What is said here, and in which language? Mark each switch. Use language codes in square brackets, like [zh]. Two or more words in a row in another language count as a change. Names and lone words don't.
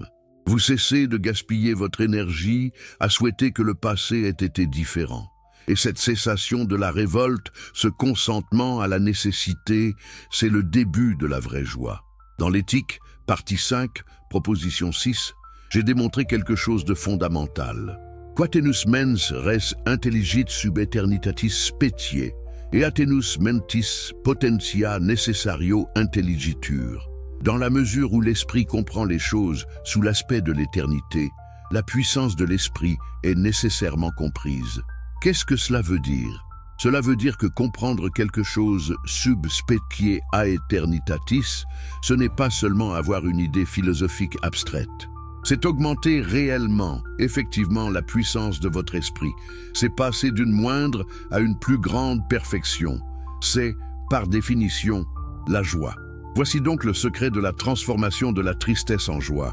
[fr] Vous cessez de gaspiller votre énergie à souhaiter que le passé ait été différent. Et cette cessation de la révolte, ce consentement à la nécessité, c'est le début de la vraie joie. Dans l'éthique, partie 5, proposition 6, j'ai démontré quelque chose de fondamental. [la] Quatenus mens res intelligit sub aeternitatis specie, et atenus mentis potentia necessario intelligitur. [fr] Dans la mesure où l'esprit comprend les choses sous l'aspect de l'éternité, la puissance de l'esprit est nécessairement comprise. Qu'est-ce que cela veut dire? Cela veut dire que comprendre quelque chose [la] sub specie aeternitatis, [fr] ce n'est pas seulement avoir une idée philosophique abstraite. C'est augmenter réellement, effectivement, la puissance de votre esprit. C'est passer d'une moindre à une plus grande perfection. C'est, par définition, la joie. Voici donc le secret de la transformation de la tristesse en joie.